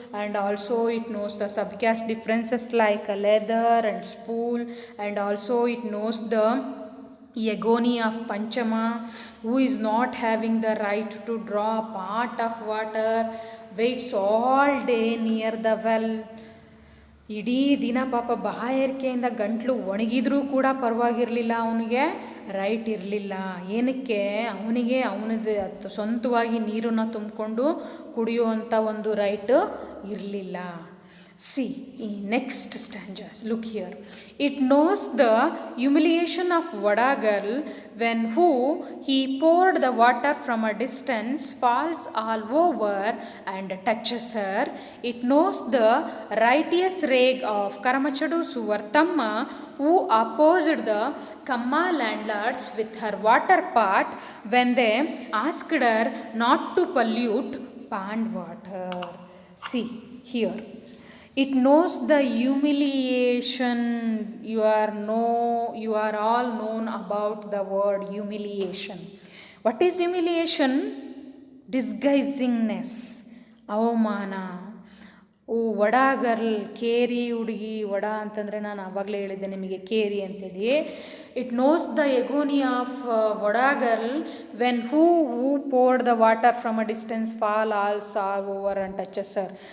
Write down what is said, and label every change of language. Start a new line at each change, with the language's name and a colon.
English: And also it knows the subcaste differences like a leather and spool. And also it knows the agony of Panchama, who is not having the right to draw a part of water, waits all day near the well.
Kannada: ಇಡೀ ದಿನ ಪಾಪ ಬಾಯಾರಿಕೆಯಿಂದ ಗಂಟ್ಲು ಒಣಗಿದ್ರೂ ಕೂಡ ಪರವಾಗಿರಲಿಲ್ಲ. ಅವನಿಗೆ right ಇರಲಿಲ್ಲ. ಏನಕ್ಕೆ? ಅವನಿಗೆ ಅವನದೇ ಸ್ವಂತವಾಗಿ ನೀರನ್ನು ತುಂಬಿಕೊಂಡು ಕುಡಿಯುವಂಥ ಒಂದು ರೈಟ್ ಇರಲಿಲ್ಲ.
English: See, next stanzas, look here. It knows the humiliation of Vada girl when he poured the water from a distance, falls all over and touches her. It knows the righteous rage of Karamachadu Suvartamma, who opposed the Kamma landlords with her water pot when they asked her not to pollute pond water. See here. It knows the humiliation. You are all known about the word humiliation. What is humiliation? Disguisingness, avamana.
Kannada: Vada girl, ಕೇರಿ ಹುಡುಗಿ. ವಡ ಅಂತಂದರೆ ನಾನು ಆವಾಗಲೇ ಹೇಳಿದ್ದೆ ನಿಮಗೆ ಕೇರಿ ಅಂತೇಳಿ.
English: It knows the agony of the girl when who poured the water from a distance fall all sore over and touches her.